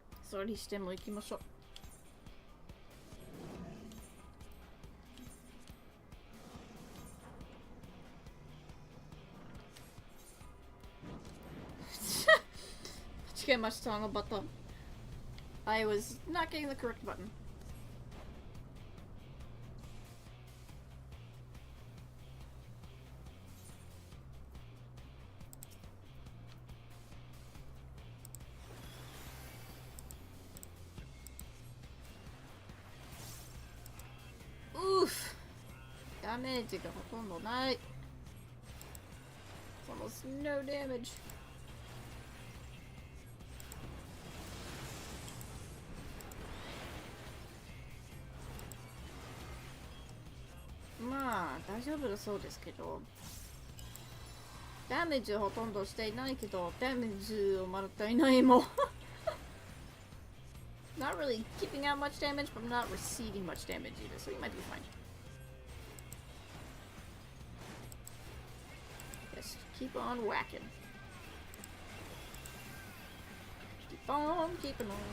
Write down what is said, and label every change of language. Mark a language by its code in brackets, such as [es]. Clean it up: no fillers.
[ja] それにしても行きましょう。間違えました、あのバトン。 [en] I was not getting the correct button. Oof! [ja] ダメージがほとんどない。 [en] Almost no damage. [ja] まあ大丈夫だそうですけど、ダメージほとんどしていないけど、ダメージをもらっていないもん。 [en] Not really keeping out much damage, but not receiving much damage either, so you might be fine. Just keep on whacking. Keep on keeping on.